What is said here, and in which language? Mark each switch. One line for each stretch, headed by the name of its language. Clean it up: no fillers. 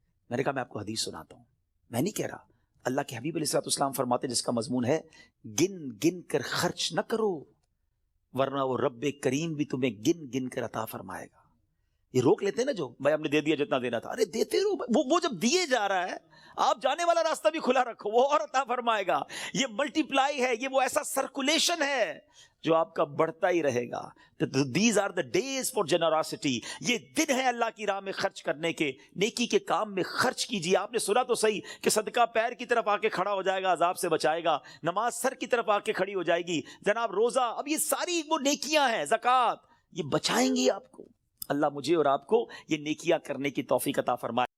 Urdu: میں نے کہا میں آپ کو حدیث سناتا ہوں، میں نہیں کہہ رہا. اللہ کے حبیب علیہ الصلوۃ والسلام فرماتے جس کا مضمون ہے گن گن کر خرچ نہ کرو ورنہ وہ رب کریم بھی تمہیں گن گن کر عطا فرمائے گا. یہ روک لیتے ہیں نا جو بھائی ہم نے دے دیا جتنا دینا تھا، ارے دیتے رہو. وہ جب دیے جا رہا ہے، آپ جانے والا راستہ بھی کھلا رکھو، وہ اور عطا فرمائے گا. یہ ملٹیپلائی ہے، یہ وہ ایسا سرکولیشن ہے جو آپ کا بڑھتا ہی رہے گا.
English: These are the days for generosity.
Urdu: یہ دن ہے اللہ کی راہ میں خرچ کرنے کے، نیکی کے کام میں خرچ کیجیے. آپ نے سنا تو صحیح کہ صدقہ پیر کی طرف آ کے کھڑا ہو جائے گا، عذاب سے بچائے گا. نماز سر کی طرف آ کے کھڑی ہو جائے گی. جناب روزہ، اب یہ ساری وہ نیکیاں ہیں، زکوٰۃ، یہ بچائیں گی آپ کو. اللہ مجھے اور آپ کو یہ نیکیاں کرنے کی توفیق عطا فرمائے.